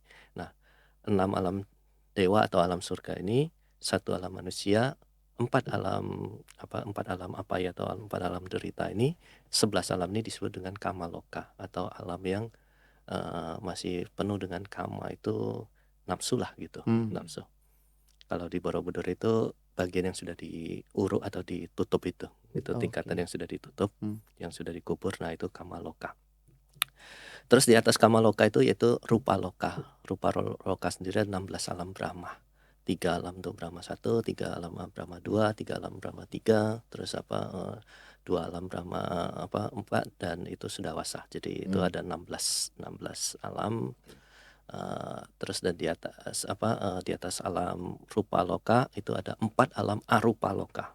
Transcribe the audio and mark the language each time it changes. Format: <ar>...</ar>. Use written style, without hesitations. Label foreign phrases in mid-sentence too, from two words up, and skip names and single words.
<id>Nah 6 alam dewa atau alam surga ini, 1 alam manusia, 4 alam apaya atau 4 alam derita ini, 11 alam ini disebut dengan kamaloka atau alam yang masih penuh dengan kama, itu nafsu lah gitu. Nafsu. Kalau di Borobudur itu bagian yang sudah diuruk atau ditutup itu tingkatan yang sudah ditutup, yang sudah dikubur. Nah itu kamaloka. Terus di atas kamaloka itu yaitu</id> <pi>rupa loka. Rupa loka</pi> <id>sendiri 16 alam Brahma. 3 alam tuh Brahma 1, 3 alam Brahma 2, 3 alam Brahma 3, terus 2 alam Brahma 4, dan itu sudah wasa. Jadi itu ada 16 alam. Terus dan di atas alam</id> <pi>rupa loka</pi> <id>itu ada 4 alam</id> <pi>arupa loka.</pi>